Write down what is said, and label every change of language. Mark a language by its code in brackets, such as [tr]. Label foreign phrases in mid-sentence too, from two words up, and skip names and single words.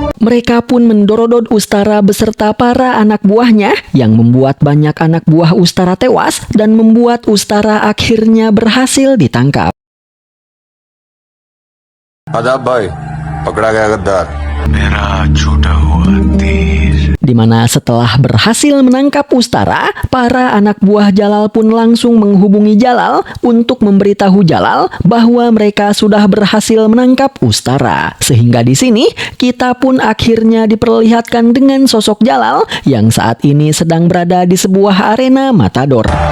[id] Mereka pun mendorodot Ustara beserta para anak buahnya yang membuat banyak anak buah Ustara tewas dan membuat Ustara akhirnya berhasil ditangkap. [hi] आदाब भाई पकड़ा गया गद्दार [id] Di mana setelah berhasil menangkap Ustara, para anak buah Jalal pun langsung menghubungi Jalal untuk memberitahu Jalal bahwa mereka sudah berhasil menangkap Ustara. Sehingga di sini kita pun akhirnya diperlihatkan dengan sosok Jalal yang saat ini sedang berada di sebuah arena matador.